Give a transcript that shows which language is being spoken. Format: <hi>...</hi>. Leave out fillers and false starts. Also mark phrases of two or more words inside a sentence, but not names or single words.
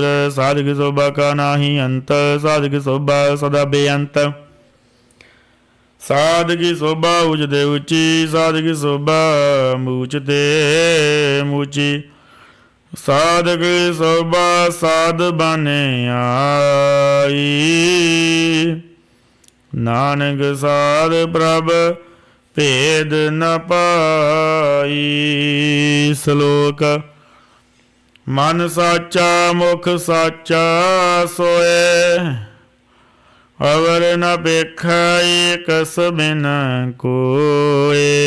<pa>ਸਾਧ ਕੀ ਸੋਭਾ ਕਾ ਨਾਹੀ ਅੰਤ, ਸਾਧ ਕੀ ਸੋਭਾ ਸਦਾ ਬੇਅੰਤ। ਸਾਧ ਕੀ ਸੋਭਾ ਉਚਤੇ ਊਂਚੀ, ਸਾਧ ਕੀ ਸੋਭਾ ਮੂਚਤੇ ਮੂਚੀ। ਸਾਧ ਕੀ ਸੋਭਾ ਸਾਧ ਬਨੇ ਆਈ, ਨਾਨਕ ਸਾਧ ਪ੍ਰਭ ਭੇਦ ਨ ਪਾਈ। ਸ਼ਲੋਕ। ਮਨ ਸਾਚਾ ਮੁਖ ਸਾਚਾ ਸੋਏ, ਅਵਰ ਨ ਵੇਖੈ ਏਕਸ ਬਿਨ ਕੋਏ।</pa>